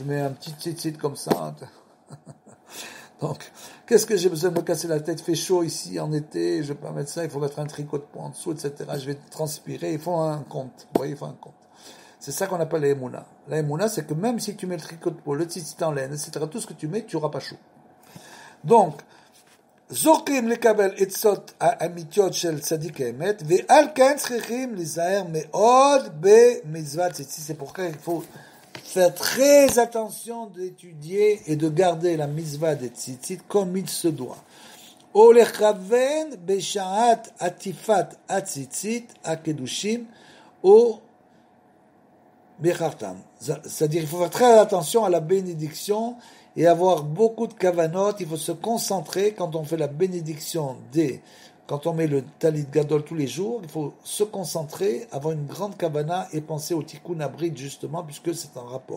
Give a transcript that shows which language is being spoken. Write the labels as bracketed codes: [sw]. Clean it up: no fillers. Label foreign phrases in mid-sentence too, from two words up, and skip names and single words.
[fr] Je mets un petit tzitzit comme ça. Donc, qu'est-ce que j'ai besoin de me casser la tête? Il fait chaud ici en été, je vais pas mettre ça, il faut mettre un tricot de peau en dessous, etc. Je vais transpirer, il faut un compte. Vous voyez, il faut un compte. C'est ça qu'on appelle la émouna. La émouna, c'est que même si tu mets le tricot de peau, le tzitzit en laine, etc., tout ce que tu mets, tu n'auras pas chaud. Donc, [he] זוכים לקבל עצות האמיתיות של צדיק האמת, ועל כן צריכים להיזהר מאוד במצוות ציצית. [fr] C'est pourquoi il faut faire très attention d'étudier et de garder la mitzvah des tzitzit comme il se doit. [he] ולכוון בשעת עטיפת הציצית הקדושים או בחרתם. [fr] C'est-à-dire il faut faire très attention à la bénédiction et avoir beaucoup de kavanot. Il faut se concentrer quand on fait la bénédiction quand on met le [he] טלית גדול [fr] tous les jours, il faut se concentrer, avoir une grande kavana et penser au [he] תיקון הברית [fr] justement, puisque c'est un rapport.